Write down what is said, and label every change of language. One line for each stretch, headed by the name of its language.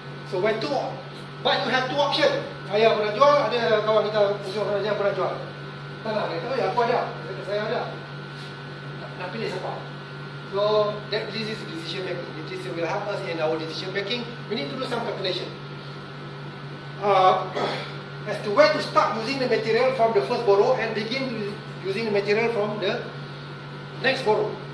English: So but you have two options.
Malay: Saya pernah jual, ada kawan kita ujung Raja pernah jual tanah. Dia kata, ya aku ada. Saya ada. Nak pilih siapa?
English: So this is decision making. This will help us in our decision making. We need to do some calculation as to where to start using the material from the first borrow and begin using the material from the next borrow.